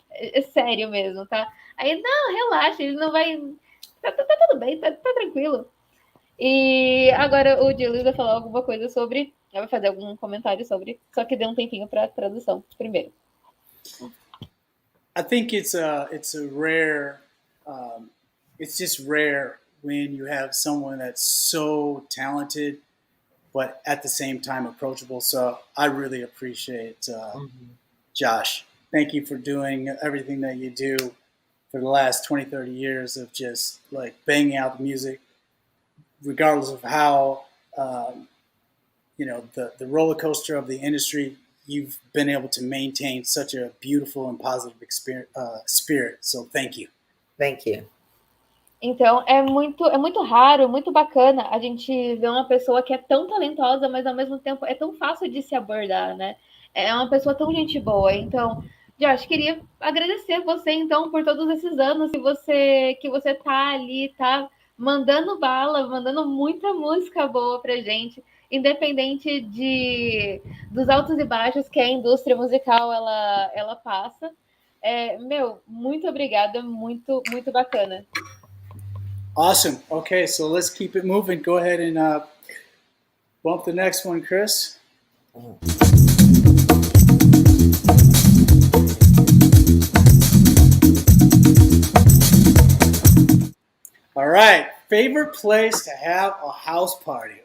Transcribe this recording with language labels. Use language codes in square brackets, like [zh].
[pt] É sério mesmo, tá? Aí, não, relaxa, ele não vai... Tá tudo bem, tá tranquilo. E agora o Julius vai falar alguma coisa sobre... Vai fazer algum comentário sobre... Só que dê um tempinho para tradução primeiro. [en] I think it's a rare... it's just rare when you have someone that's so talented, but at the same time approachable. So I really appreciate Josh. Thank you for doing everything that you do for the last 20, 30 years of just like banging out the music, regardless of how, the roller coaster of the industry, you've been able to maintain such a beautiful and positive spirit. So thank you. Thank you. [pt] Então, é muito raro, muito bacana a gente ver uma pessoa que é tão talentosa, mas ao mesmo tempo é tão fácil de se abordar, né? É uma pessoa tão gente boa. Então, Josh, queria agradecer você, então, por todos esses anos que você tá ali, tá mandando bala, mandando muita música boa pra gente, independente dos altos e baixos que a indústria musical ela passa. Muito obrigada, muito, muito bacana. [en] Awesome. Okay, so let's keep it moving. Go ahead and bump the next one, Chris. All right. Favorite place to have a house party?